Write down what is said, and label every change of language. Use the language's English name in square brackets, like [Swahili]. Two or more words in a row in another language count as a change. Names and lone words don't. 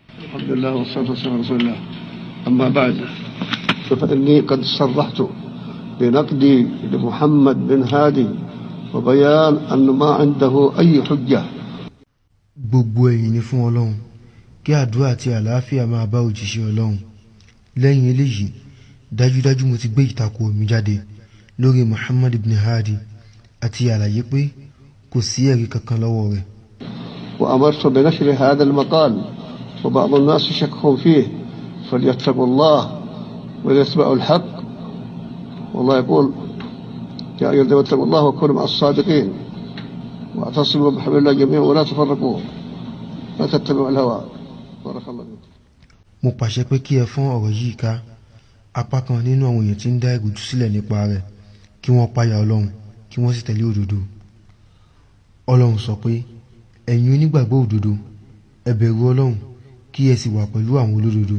[Arabic] الحمد لله والصلاة والسلام على رسول الله. أما بعد فإني قد صرحت بنقدي لمحمد بن هادي وبيان أن ما عنده أي حجة. [Yoruba] gbogbo ẹ̀yìn ni fún Ọlọ́run, kí àdúrà àti àlàáfíà máa bá òjíṣẹ́ Ọlọ́run. lẹ́yìn eléyìí dájúdájú mo ti gbé ìtakò mi jáde lórí Muhammad ibn Hadi àti àlàyé pé kò sí ẹ̀rí kankan lọ́wọ́ rẹ̀. [Arabic] وأمرت بنشر هذا المقال وبعض الناس شكهم فيه فليتقوا الله وليتبعوا الحق. والله يقول يا أيها الذين اتقوا الله وكونوا مع الصادقين واعتصموا بحبل الله جميعا ولا تفرقوا لا تتبعوا الهوى. بارك الله فيكم. [Yoruba] mo pàṣẹ pé kí ẹ fọ́n ọ̀rọ̀ yìí ká. apá kan nínú àwọn èèyàn tí ń dá ìrújú sílẹ̀ nípa rẹ̀ kí wọ́n páyà Ọlọ́run kí wọ́n sì tẹ̀lé òdodo. Ọlọ́run sọ pé ẹ̀yin onígbàgbọ́ òdodo ẹ bẹ̀rù Ọlọ́run kí ẹ sì wà pẹ̀lú àwọn olódodo.